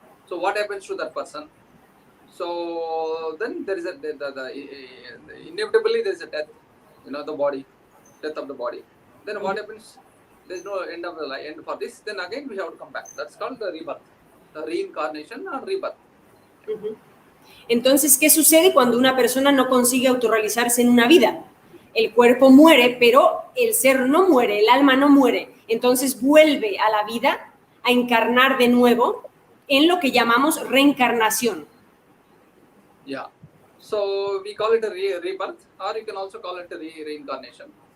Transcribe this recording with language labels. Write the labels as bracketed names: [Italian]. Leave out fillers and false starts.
[English] So what happens to that person? So then there is inevitably there is a death, you know, death of the body. Then what happens? There is no end of the life, end for this. Then again we have to come back. That's called the rebirth, the reincarnation or rebirth. [Spanish] Entonces, ¿qué sucede cuando una persona no consigue autorrealizarse en una vida? El cuerpo muere, pero el ser no muere, el alma no muere. Entonces vuelve a la vida a encarnar de nuevo en lo que llamamos reencarnación. [English] Yeah. So we call it a rebirth, or you can also call it a reincarnation.